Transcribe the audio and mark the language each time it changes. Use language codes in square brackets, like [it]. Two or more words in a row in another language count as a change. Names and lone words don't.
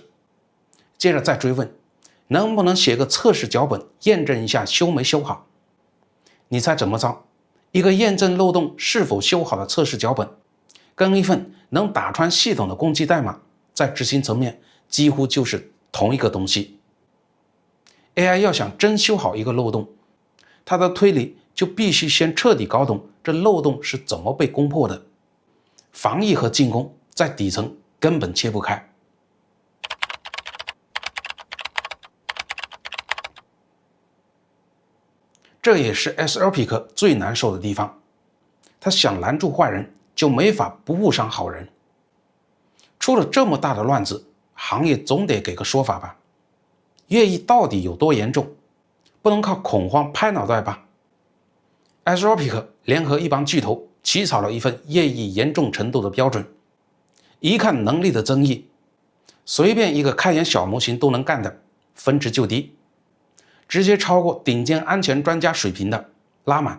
[zh] 接着再追問，能不能寫個測試腳本驗證一下修沒修好？你猜怎麼着？一個驗證漏洞是否修好的測試腳本，跟一份能打穿系統的攻擊代碼，在執行層面幾乎就是同一個東西。AI 要想真修好一個漏洞，它的推理就必須先徹底搞懂這漏洞是怎麼被攻破的。防禦和進攻在底層根本切不開。這也是 SLPIC 最難受的地方，他想攔住壞人，就沒法不誤傷好人。出了這麼大的亂子，行業總得給個說法吧？越獄到底有多嚴重？不能靠恐慌拍腦袋吧？ SLPIC 聯合一幫巨頭起草了一份越獄嚴重程度的標準，一看能力的爭議，隨便一個開源小模型都能幹的分值就低，直接超過頂尖安全專家水平的拉滿。